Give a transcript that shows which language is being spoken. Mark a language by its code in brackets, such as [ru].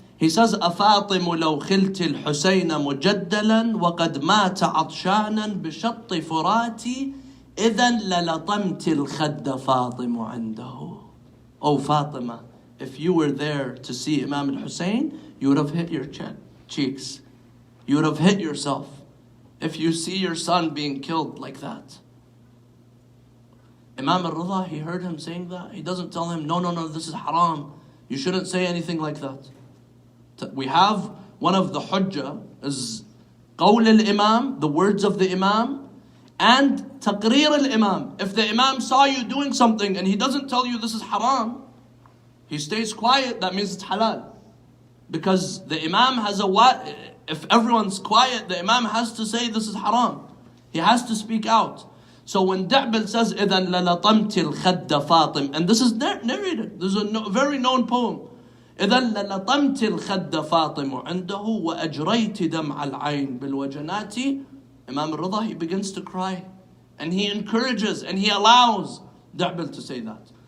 [en] He says, [ar] أفاطم لو خلت الحسين مجدلا وقد مات عطشانا بشط فراتي إذا للطمت الخد فاطم عنده. [en] Oh Fatima, if you were there to see Imam al-Hussein, you would have hit your cheeks. You would have hit yourself if you see your son being killed like that. Imam al-Rida, he heard him saying that. He doesn't tell him, no, this is haram. You shouldn't say anything like that. We have one of the hujjah is qawl al-imam, the words of the imam, and taqreer al-imam. If the imam saw you doing something and he doesn't tell you this is haram, he stays quiet, that means it's halal. Because the imam has if everyone's quiet, the imam has to say this is haram. He has to speak out. So when Da'bil says, [ar] إِذَنْ لَلَطَمْتِ الْخَدَّ فَاطِم, [en] and this is narrated, this is a very known poem. [ar] إذا للطمت الخد فاطم عنده وأجريت دمع العين بالوجنات. [en] Imam al-Rida, he begins to cry and he encourages and he allows Da'bil to say that.